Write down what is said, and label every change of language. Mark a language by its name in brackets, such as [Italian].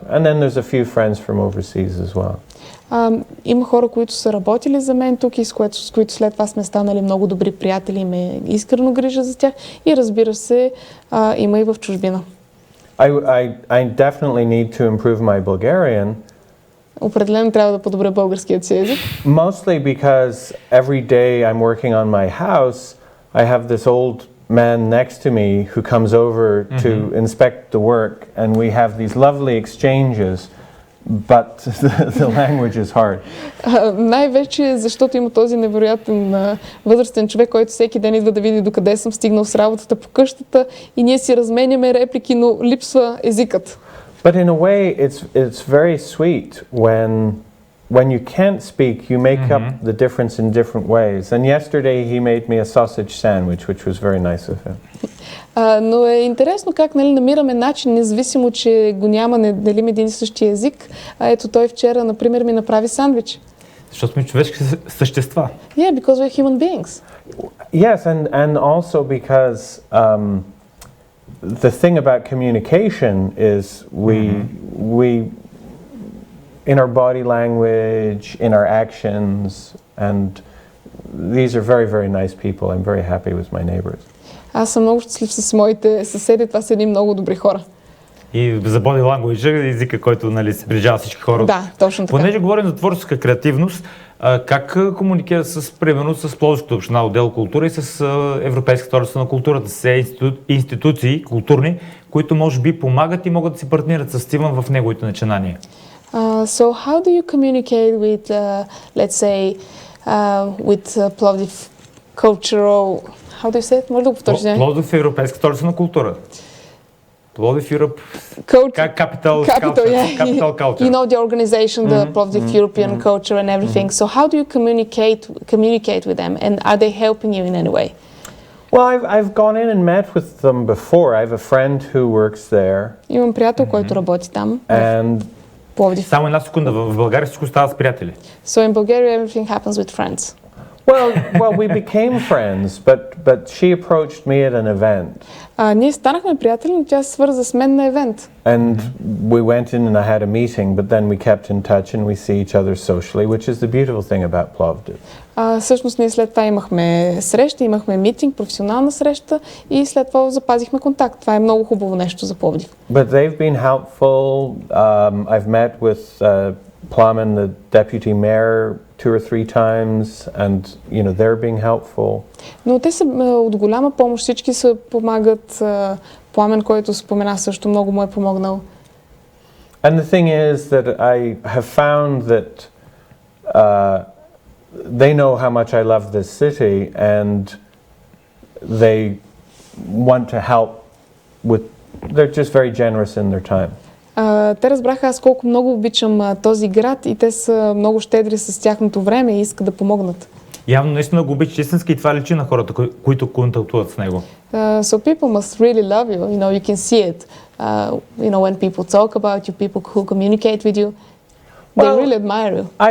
[English] And then there's a few friends from overseas as well. [Bulgarian] Има хора, които са работили за мен тук и с които след това сме станали много добри приятели и ме искрено грижа за тях. И разбира се, има и в чужбина. [English] I definitely need to improve my Bulgarian. [Bulgarian] Определено трябва да подобря българският си език. [English] Mostly because every day I'm working on my house, I have this old man next to me who comes over to inspect the work, and we have these lovely exchanges, but the language is hard. [Bulgarian] Най-вече защото има този невероятен възрастен човек, който всеки ден идва да види докъде съм стигнал с работата по къщата и ние си разменяме реплики, но липсва езикът. [English] But in a way, it's very sweet when you can't speak, you make up the difference in different ways. And yesterday he made me a sausage sandwich, which was very nice of him. [Bulgarian] Но е интересно как намираме начин, независимо, че го няма, не делим един и същи език. Ето той вчера, например, ми направи сандвич. Защото сме човешки същества. [English] Yeah, because we're human beings. Yes, and also because the thing about communication is we in our body language, in our actions, and these are very, very nice people. I'm very happy with my neighbors. [Bulgarian] Аз съм много щастлив с моите съседи, това са едни много добри хора. И за body language, езика, който се приближава всички хора. Да, точно така. Понеже говорим за творческа креативност, как комуникира примерно с Пловдивската община, отдел култура и с Европейската столица на културата, с институции културни, които може би помагат и могат да си партнират с Стивън в неговите начинания? [English] So how do you communicate with, let's say, with Plовдив cultural, how do you say it? [Bulgarian] Може да го повториш? Пловдив е Европейска столица на култура. [English] Пловдив Europe capital culture. You know the organization, the Plовdив European culture and everything. So how do you communicate with them, and are they helping you in any way? Well, I've gone in and met with them before. I have a friend who works there. [Bulgarian] Имам приятел, който работи там. [English] And [Bulgarian] Пловдив. Само една секунда, в България всичко става с приятели. [English] So in Bulgaria everything happens with friends. Well, we became friends, but she approached me at an event. [Bulgarian] Ние станахме приятели, но тя се свърза с мен на евент. [English] And we went in and I had a meeting, but then we kept in touch and we see each other socially, which is the beautiful thing about Plовdiv. [Bulgarian] Всъщност ние след това имахме среща, имахме митинг, професионална среща и след това запазихме контакт. Това е много хубаво нещо за Пловдив. [English] But they've been helpful. I've met with Plamen, the deputy mayor, 2 or 3 times, and they're being helpful. [Bulgarian] Но те са от голяма помощ, всички се помагат. Пламен, който спомена, също много му е помогнал. [English] And the thing is that I have found that they know how much I love this city and they want to help with, they're just very generous in their time. [Bulgarian] Те разбраха аз колко много обичам този град и те са много щедри с тяхното време и искат да помогнат. Явно наистина го обичаш истински и това личи на хората, които контактуват с него. [English] So people must really love you. You know, you can see it. When people talk about you, people who communicate with you, they really admire you.